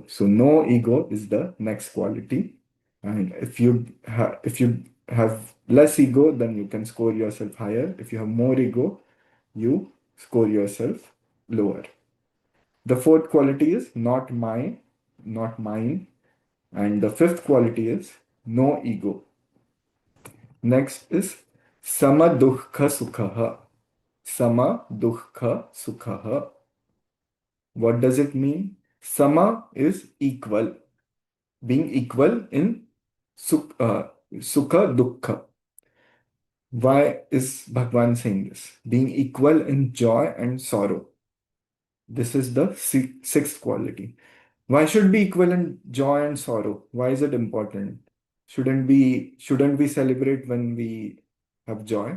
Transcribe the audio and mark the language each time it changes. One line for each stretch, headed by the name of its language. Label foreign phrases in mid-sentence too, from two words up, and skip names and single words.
English: So no ego is the next quality. And if you have less ego, then you can score yourself higher. If you have more ego, you score yourself lower. The fourth quality is not my, not mine. And the fifth quality is no ego. Next is
Sanskrit: sama dukkha sukhaha. Sama dukkha sukhaha.
English: What does it mean? Sama is equal, being equal in
Sanskrit: sukha dukkha.
English: Why is Bhagwan saying this? Being equal in joy and sorrow. This is the sixth quality. Why should be equal in joy and sorrow? Why is it important? Shouldn't we celebrate when we have joy?